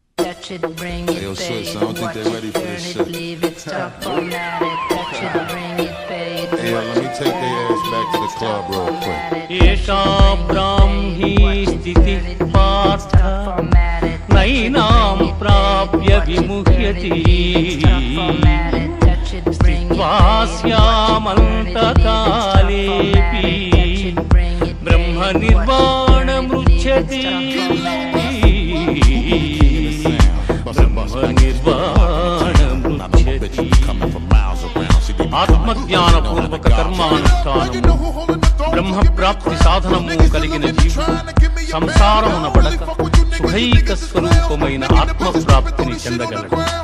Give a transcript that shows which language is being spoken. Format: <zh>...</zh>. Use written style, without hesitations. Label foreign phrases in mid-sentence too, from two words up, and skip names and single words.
<en>touch it, bring it, yo, pay sis, it, I don't think watch they it, ready for turn this it, shit. leave it, stop, format it, touch it, bring it, pay it, Hey, let me take their ass back to the club real quick.</en> <sa>एषा ब्राह्मी स्थितिः पार्थ नैनां प्राप्य विमुह्यति स्थित्वास्यामन्तकालेऽपि ब्रह्मनिर्वाणमृच्छति</sa> <te>ఆత్మజ్ఞానపూర్వక కర్మానుష్ఠానము బ్రహ్మ ప్రాప్తి సాధనము కలిగిన జీవుడు సంసారమున పడక సుఖైక స్వరూపమైన ఆత్మ ప్రాప్తిని చెందగలడు.</te>